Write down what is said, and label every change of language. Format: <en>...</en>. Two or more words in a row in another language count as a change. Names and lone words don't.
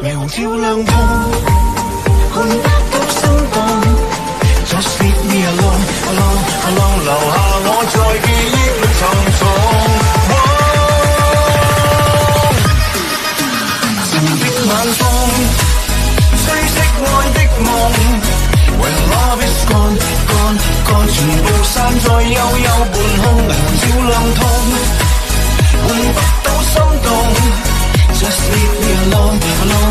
<zh>霓虹照亮痛，換不到心動。</zh> <en>Just leave me alone alone alone，</en> <zh>留下我在記憶裏沉重。前面的晚風，吹熄愛的夢。</zh> <en>唯有 love is gone gone gone，</en> <zh>全部散在幽幽半空，霓虹照亮痛，換不到心動。</zh> <en>Just leave me alone</en>